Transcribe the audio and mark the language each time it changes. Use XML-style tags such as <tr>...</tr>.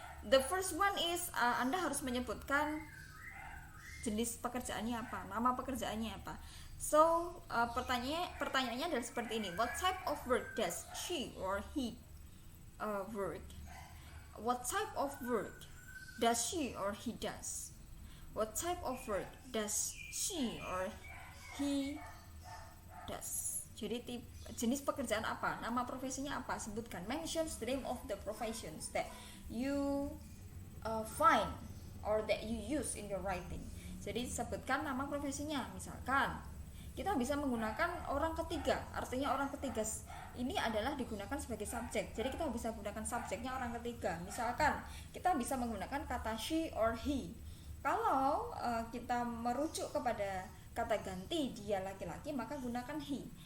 <en>The first one is</en> <id>Anda harus menyebutkan jenis pekerjaannya apa, nama pekerjaannya apa. So pertanyaannya adalah seperti ini.</id> <en>What type of work does she or he work? What type of work does she or he does? What type of work does she or he does?</en> <id>Jadi jenis pekerjaan apa, nama profesinya apa, sebutkan.</id> <en>Mention the name of the professions that you find or that you use in your writing.</en> <id>Jadi sebutkan nama profesinya. Misalkan kita bisa menggunakan orang ketiga, artinya orang ketiga ini adalah digunakan sebagai subjek. Jadi kita bisa gunakan subjeknya orang ketiga. Misalkan kita bisa menggunakan kata she or he. Kalau kita merujuk kepada kata ganti dia laki-laki, maka gunakan he.</id>